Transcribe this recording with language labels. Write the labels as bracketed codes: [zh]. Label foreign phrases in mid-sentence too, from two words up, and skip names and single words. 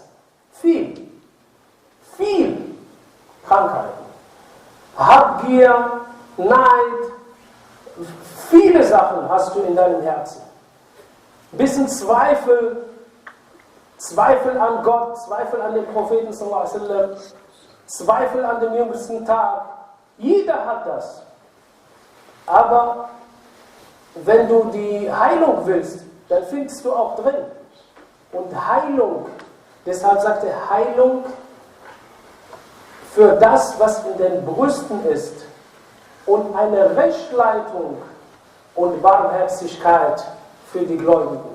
[de] Viel Krankheiten. Habgier, Neid, viele Sachen hast du in deinem Herzen. Bisschen Zweifel an Gott, Zweifel an den Propheten [ar] صلى الله عليه وسلم, [de] Zweifel an dem jüngsten Tag. Jeder hat das. Aber wenn du die Heilung willst, dann findest du auch drin. Und Heilung, deshalb sagt er Heilung für das, was in den Brüsten ist, und eine Rechtleitung und Barmherzigkeit für die Gläubigen.